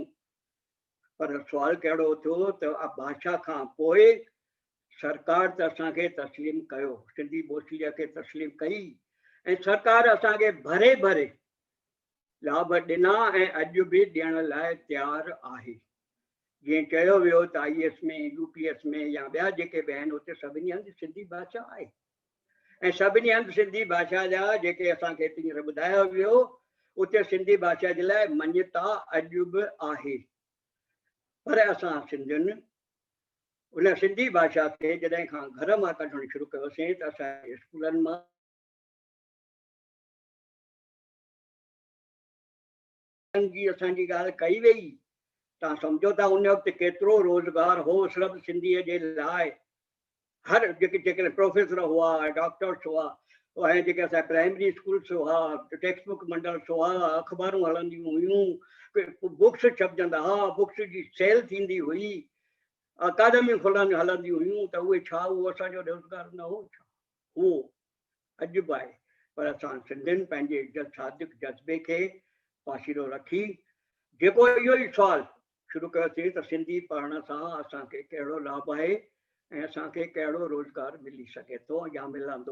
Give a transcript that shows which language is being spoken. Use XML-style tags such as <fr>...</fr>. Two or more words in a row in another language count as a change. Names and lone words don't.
<sd>पर सुवाल कहिड़ो थियो त भाषा खां पोइ सरकार त असांखे तस्लीम कयो, सिंधी ॿोलीअ खे तस्लीम कई ऐं सरकार असांखे भरे भरे लाभ ॾिना ऐं अॼु बि ॾियण लाइ तयारु आहे। जीअं चयो वियो त IAS में, UPS में या ॿिया जेके बि आहिनि, उते सभिनी हंधि सिंधी भाषा आहे ऐं सभिनी हंधि सिंधी भाषा जा जेके असांखे हींअर ॿुधायो वियो, उते सिंधी भाषा जे लाइ मञता अॼु बि आहे। पर असां सिंधियुनि उन सिंधी भाषा खे जॾहिं खां घर मां कढणु शुरू कयोसीं त असांजे स्कूलनि मां जी असांजी ॻाल्हि कई वई। तव्हां सम्झो था उन वक़्तु केतिरो रोज़गार हो सिर्फ़ु सिंधीअ जे लाइ। हर जेके प्रोफेसर हुआ, डॉक्टर्स हुआ ऐं जेके असां</sd> <en>primary schools</en> <sd>हुआ,</sd> <en>text book</en> <sd>मंडल्स हुआ, अख़बारूं हलंदियूं हुयूं, बुक्स छपजंदा हुआ, बुक्स जी सेल थींदी हुई, अकादमियूं हलंदियूं हुयूं, त उहे छा उहो असांजो रोज़गार न हो छा? उहो अॼु बि आहे। पर असां सिंधियुनि पंहिंजे सादिक जज़्बे खे पासीरो रखी जेको इहो ई सुवालु शुरू कयोसीं त सिंधी पढ़ण सां असांखे कहिड़ो लाभ आहे ऐं असांखे कहिड़ो रोज़गार मिली सघे थो या मिलंदो।</sd>